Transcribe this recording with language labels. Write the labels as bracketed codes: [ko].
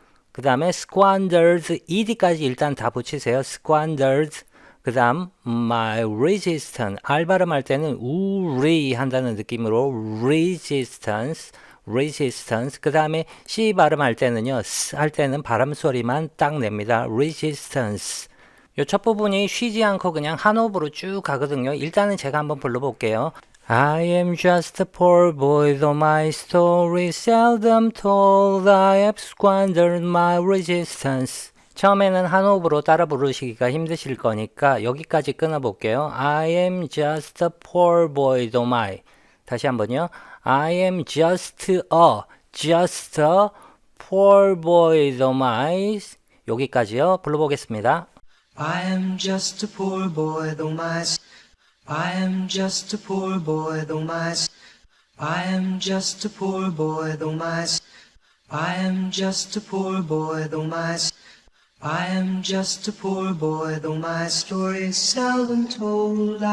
[ko] 그 다음에 squandered ED까지 일단 다 붙이세요. [en] squandered. [ko] 그 다음 my resistance. R 발음할 때는 우리 한다는 느낌으로 resistance. 그 다음에 C 발음할 때는요, S 할 때는 발음 소리만 딱 냅니다. [en] resistance. [ko] 요 첫 부분이 쉬지 않고 그냥 한 호흡으로 쭉 가거든요. 일단은 제가 한번 불러볼게요. [en] I am just a poor boy, though my story is seldom told. I have squandered my resistance. [ko] 처음에는 한 호흡으로 따라 부르시기가 힘드실 거니까 여기까지 끊어볼게요. [en] I am just a poor boy, though my. [ko] 다시 한번요. [en] I am just a poor boy, though my. [ko] 여기까지요. 불러보겠습니다. [en] I am just a poor boy, though my I am just a poor boy, though my I am just a poor boy, though my I am just a poor boy, though my I am just a poor boy, though my story is seldom told.